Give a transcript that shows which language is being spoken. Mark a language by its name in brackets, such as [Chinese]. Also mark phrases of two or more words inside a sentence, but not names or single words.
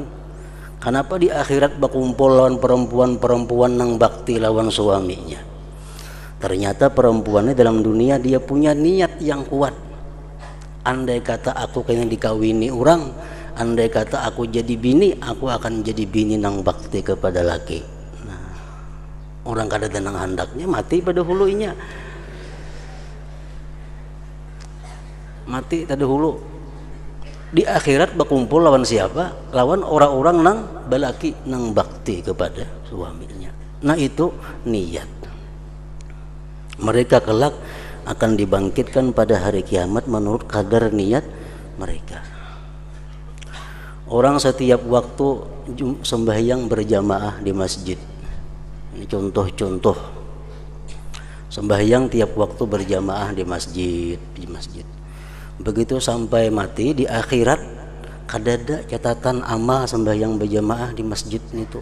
[Indonesian] Kenapa di akhirat berkumpul lawan perempuan-perempuan yang bakti lawan suaminya? Ternyata perempuannya dalam dunia dia punya niat yang kuat. [Banjar] Andai kata aku kena dikawini orang, andai kata aku jadi bini, aku akan jadi bini nang bakti kepada laki. Nah, orang kada tenang handaknya mati pada hulunya. Mati pada hulu. [Indonesian] Di akhirat berkumpul lawan siapa? [Banjar] Lawan orang-orang nang balaki nang bakti kepada suaminya. [Indonesian] Nah, itu niat. Mereka kelak akan dibangkitkan pada hari kiamat menurut kadar niat mereka. Orang setiap waktu sembahyang berjamaah di masjid. Ini contoh-contoh. Sembahyang tiap waktu berjamaah di masjid. [Banjar] Begitu sampai mati di akhirat kadada catatan amal sembahyang berjamaah di masjid itu.